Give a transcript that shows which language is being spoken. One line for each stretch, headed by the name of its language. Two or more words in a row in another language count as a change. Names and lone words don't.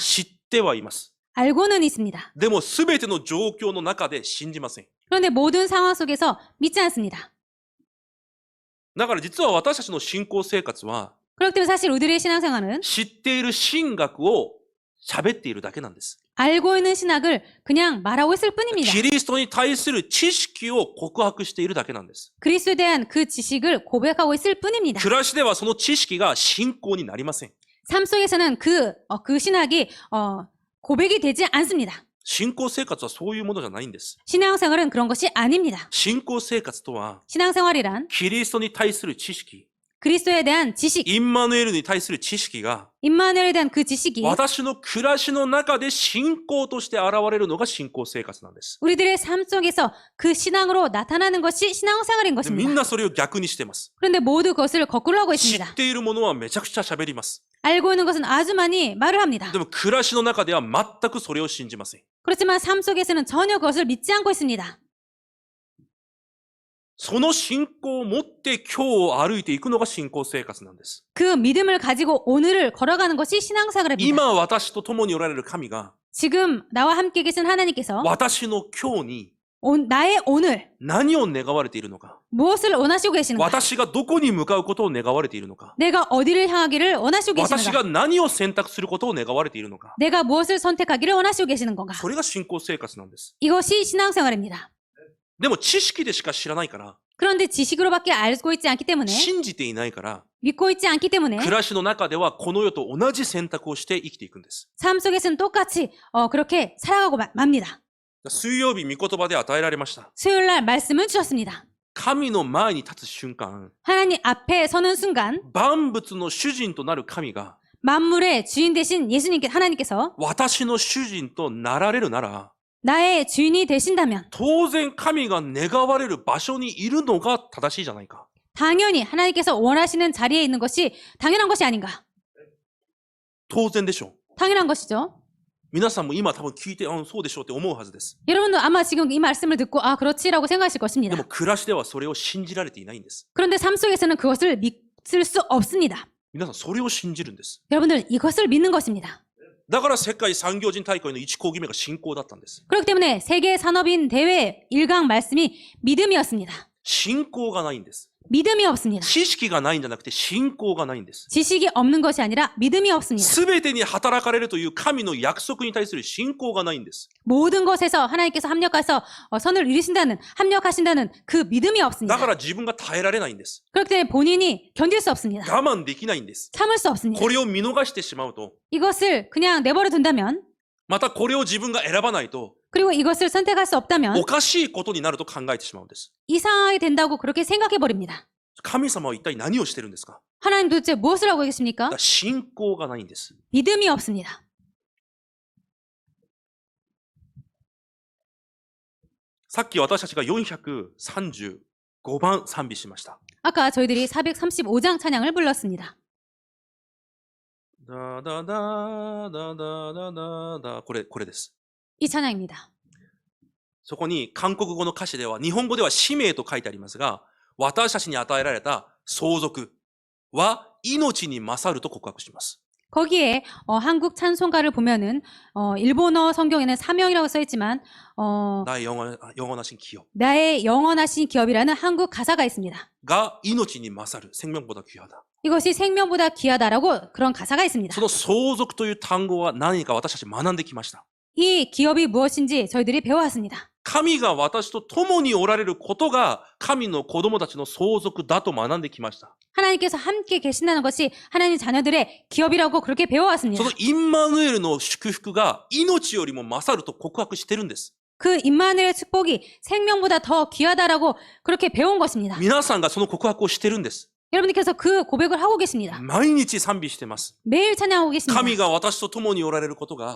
Japanese: 知ってはいます。
Korean: 알고는 있습니다.
Japanese: でも全ての状況の中で信じません。
Korean: 그런데 모든 상황 속에서 믿지 않습니다.
Japanese: だから実は私たちの信仰生活は、
Korean: 그렇기 때문에 사실 우리들의 신앙생활은
Japanese: 知っている神学を喋っているだけなんです。
Korean: 알고 있는 신학을 그냥 말하고 있을 뿐입니다.
Japanese: キリストに対する知識を告白しているだけなんです。
Korean: 그리스도에 대한 그 지식을 고백하고 있을 뿐입니다.
Japanese: 暮らしではその知識が信仰になりません。
Korean: 삶 속에서는 그 신학이 고백이 되지 않습니다.
Japanese: 信仰生活はそういうものじゃないんです。
Korean: 신앙생활은 그런 것이 아닙니다.
Japanese: 信仰生活とは、
Korean: 신앙생활이란
Japanese: キリストに対する知識、
Korean: 그리스도에 대한 지식,
Japanese: インマヌエルに対する知識が、
Korean: 임마누엘에 대한 그 지식이
Japanese: 私の暮らしの中で信仰として現れるのが信仰生活なんです。
Korean: 우리들의 삶 속에서 그 신앙으로 나타나는 것이 신앙생활인
Japanese: でみん
Korean: 것입니다.
Japanese: なそれを逆にしてます。
Korean: 그런데 모두 그것을 거꾸로 하고
Japanese: 知
Korean: 있습니다.
Japanese: っているものはめちゃくちゃ喋ります。
Korean: 알고 있는 것은 아주 많이 말을 합니다.
Japanese: でも暮らしの中では全くそれを信じません。
Korean: 그렇지만 삶 속에서는 전혀 그것을 믿지 않고 있습니다.
Japanese: その信仰を持って今日を歩いていくのが信仰生活なんです。
Korean: 그 믿음을 가지고 오늘을 걸어가는 것이 신앙생활입니다.
Japanese: 今私と共におられる神が
Korean: 지금 나와 함께 계신 하나님께서
Japanese: 私の今日に
Korean: 나의 오늘
Japanese: 何を願われているのか、
Korean: 무엇을 원하시고 계시는가?
Japanese: 私がどこに向かうことを願われているのか、
Korean: 내가 어디를 향하기를 원하시고
Japanese: 私
Korean: 계시는가?
Japanese: が何を選択することを願われているのか、
Korean: 내가 무엇을 선택하기를 원하시고 계시는 건가?
Japanese: それが信仰生活なんです。
Korean: 이것이 신앙생활입니다.
Japanese: でも知識でしか知らないから、
Korean: 그런데 지식으로밖에 알고 있지 않기 때문에
Japanese: 信じていないから、
Korean: 믿고 있지 않기 때문에
Japanese: 暮らしの中ではこの世と同じ選択をして生きていくんです。
Korean: 삶 속에서는 똑같이 그렇게 살아가고 맙니다.
Japanese: 水曜日御言葉で与えられました。
Korean: 수요일 날 말씀을 주셨습니다.
Japanese: 神の前に立つ瞬間、
Korean: 하나님 앞에 서는 순간
Japanese: 万物の主人となる神が
Korean: 만물의 주인 되신 하나님께서
Japanese: 私の主人となられるなら、
Korean: 나의 주인이 되신다면
Japanese: 当然神が願われる場所にいるのが正しいじゃないか。
Korean: 당연히 하나님께서 원하시는 자리에 있는 것이 당연한 것이 아닌가?
Japanese: 当然でしょう。
Korean: 당연한 것이죠.
Japanese: 皆さんも今多分聞いて、そうでしょうって思うはずです。
Korean: 여러분도 아마 지금 이 말씀을 듣고 그렇지라고 생각하실
Japanese: で
Korean: 것입니다.
Japanese: も暮らしではそれを信じられていないんです。
Korean: 그런데 삶 속에서는 그것을 믿을 수 없습니다.
Japanese: 皆さんそれを信じるんです。
Korean: 여러분들 이것을 믿는 것입니다.
Japanese: だから世界産業人大会の1講義目が信仰だったんです。
Korean: 그렇기 때문에 세계 산업인 대회 1강 말씀이 믿음이었습니다.
Japanese: 信仰がないんです。
Korean: 믿음이 없습니다.
Japanese: 知識がないんじゃなくて信仰がないんです。
Korean: 지식이 없는 것이 아니라 믿음이 없습니다.
Japanese: すべてに働かれるという神の約束に対する信仰がないんです。
Korean: 모든 것에서 하나님께서 선을 합력하신다는 그 믿음이
Japanese: だ
Korean: 없습니다.
Japanese: から自分が耐えられないんです。
Korean: 그렇기 때문에 본인이 견딜 수 없습니다.
Japanese: 我慢できないんです。
Korean: 참을 수 없습니다.
Japanese: これを見逃してしまうと、
Korean: 이것을 그냥 내버려 둔다면,
Japanese: またこれを自分が選ばないと、
Korean: 그리고 이것을 선택할 수
Japanese: お
Korean: 없다면
Japanese: かしいことになると考えてしまうんです。
Korean: 이상하게 된다고 그렇게 생각해 버립니다.
Japanese: 神様は一体何をしてるんですか？
Korean: 하나님 도대체 무엇을 하고
Japanese: だ
Korean: 계십니까?
Japanese: から信仰がないんです。
Korean: 믿음이 없습니다.
Japanese: さっき私たちが435番賛美しました。
Korean: 아까 저희들이 435장 찬양을 불렀습니다.
Japanese: だだだだだだだだ、これです。
Korean: 이 찬양입니다.
Japanese: そこに韓国語の歌詞では、日本語では使命と書いてありますが、私たちに与えられた相続は命に勝ると告白します。
Korean: 거기에 한국 찬송가를 보면은 일본어 성경에는 사명이라고 써 있지만 나의 영원하신 기업 나의 영원하신 기업이라는 한국 가사가 있습니다.
Japanese: が命に勝る、
Korean: 생명보다 귀하다。 이것이 생명보다 귀하다라고 그런 가사가 있습니다.
Japanese: その相続という単語は何か私たち学んできました。
Korean: 이 기업이 무엇인지 저희들이 배워왔습니다.
Japanese: 神が私と共におられることが神の子供たちの相続だと学んできました。
Korean: 하나님께서 함께 계신다는 것이 하나님 자녀들의 기업이라고 그렇게 배워왔습니다.
Japanese: そのインマヌエルの祝福が命よりも勝ると告白してるんです。
Korean: 그 임마누엘의 축복이 생명보다 더 귀하다라고 그렇게 배운 것입니다.
Japanese: 皆さんがその告白をしてるんです。
Korean: 여러분들께서 그 고백을 하고 계십니다.
Japanese: 毎日賛美してます。
Korean: 매일 찬양하고 계십니다.
Japanese: 神が私と共におられることが